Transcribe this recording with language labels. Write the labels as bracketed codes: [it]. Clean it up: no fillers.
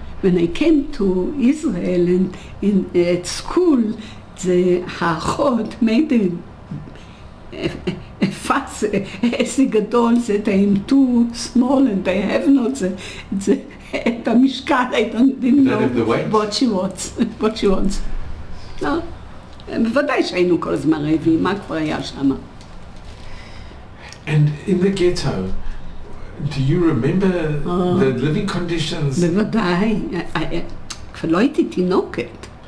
[en] When I came to Israel and at school, the האחות made a fuss, [he] עסק גדול, [en] that I'm too small and I have not [he] את המשקל, [en] I didn't know what she wants. [he] לא, בוודאי שהיינו כל הזמן רעבים, מה כבר היה שם? [en] And in the ghetto, do you remember the living conditions? [he] בוודאי, כבר לא הייתי תינוקת.